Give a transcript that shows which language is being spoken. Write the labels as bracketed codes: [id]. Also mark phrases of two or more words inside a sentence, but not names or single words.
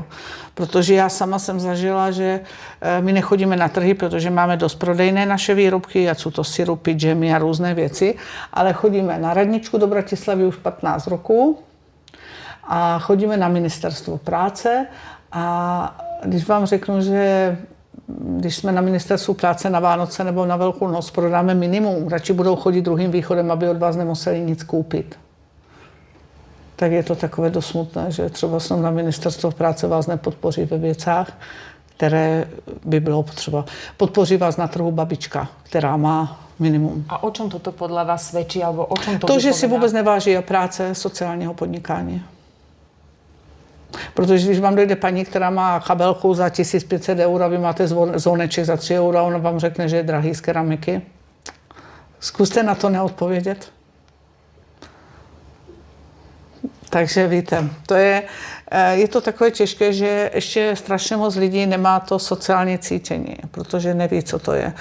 [cs] Protože já sama jsem zažila, že my nechodíme na trhy, protože máme dost prodejné naše výrobky, ať jsou to sirupy, džemy a různé věci, ale chodíme na radničku do Bratislavy už 15 roků a chodíme na ministerstvo práce a když vám řeknu, že když jsme na ministerstvu práce na Vánoce nebo na Velkou noc prodáme minimum, radši budou chodit druhým východem, aby od vás nemuseli nic koupit. Tak je to takové dost smutné, že třeba jsem na ministerstvo práce vás nepodpoří ve věcách, které by bylo potřeba. Podpoří vás na trhu babička, která má minimum. [sk] A o čom toto podľa vás svedčí, alebo o čom to [cs] To, že si vůbec neváží práce sociálního podnikání. Protože když vám dojde paní, která má kabelku za 1500 eur a vy máte zvoneček za 3 eura, ona vám řekne, že je drahý z keramiky. Zkuste na to neodpovědět. Takže víte, je to takové těžké, že ještě strašně moc lidí nemá to sociální cítění, protože neví, co to je.